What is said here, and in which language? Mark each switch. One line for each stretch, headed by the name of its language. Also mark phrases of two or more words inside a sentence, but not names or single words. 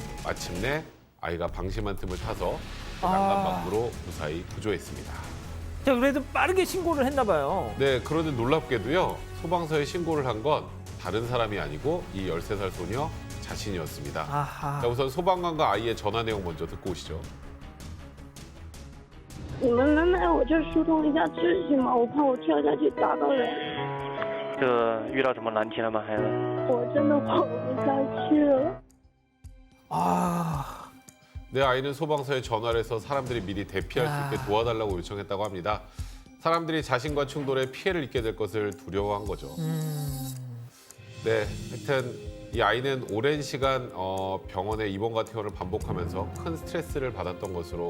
Korean: 마침내 아이가 방심한 틈을 타서 난간 밖으로 무사히 구조했습니다. 자, 그래도 빠르게 신고를 했나 봐요. 네, 그런데 놀랍게도요. 소방서에 신고를 한 건 다른 사람이 아니고 이 13살 소녀 자신이었습니다. 아하. 자, 우선 소방관과 아이의 전화 내용 먼저 듣고 오시죠.
Chinese: 你们能来我这儿疏通一下秩序吗？我怕我跳下去打到人。这遇到什么难题了吗，孩子？我真的活不下去了。
Korean: 아, 네, 아이는 소방서에 전화를 해서 사람들이 미리 대피할 수 있게 도와달라고 요청했다고 합니다. 사람들이 자신과 충돌에 피해를 입게 될 것을 두려워한 거죠. 네, 하여튼 이 아이는 오랜 시간 병원에 입원과 퇴원을 반복하면서 큰 스트레스를 받았던 것으로